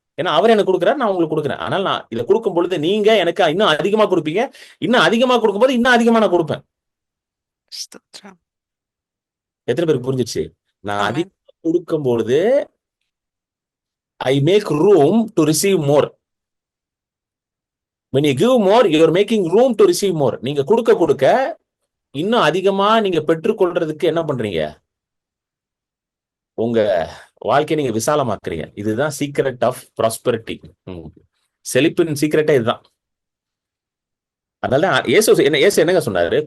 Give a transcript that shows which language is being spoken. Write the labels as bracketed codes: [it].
[ta] ஏன்னா அவர் எனக்கு கொடுக்குறாரு, நான் உங்களுக்கு கொடுக்குறேன். ஆனால் நான் இதை கொடுக்கும் பொழுது நீங்க எனக்கு இன்னும் அதிகமா கொடுப்பீங்க. இன்னும் அதிகமா கொடுக்கும்போது இன்னும் அதிகமா நான் கொடுப்பேன். ஸ்தோத்திரம். எத்தனை பேருக்கு புரிஞ்சிச்சு? நான் ஆமென். அதிகமா கொடுக்கும் பொழுது [en] I make room to receive more. when you give more you are making room to receive more. [ta] நீங்க கொடுக்க கொடுக்க இன்னும் அதிகமா நீங்க பெற்றுக்கொள்றதுக்கு என்ன பண்றீங்க? உங்க வாழ்க்கையை நீங்க விசாலமாக்குறீங்க. இதுதான் [en] Secret of prosperity. [ta] செழிப்பின் சீக்ரெட்டே இதுதான். அதனால இயேசு என்னங்க சொன்னாரு?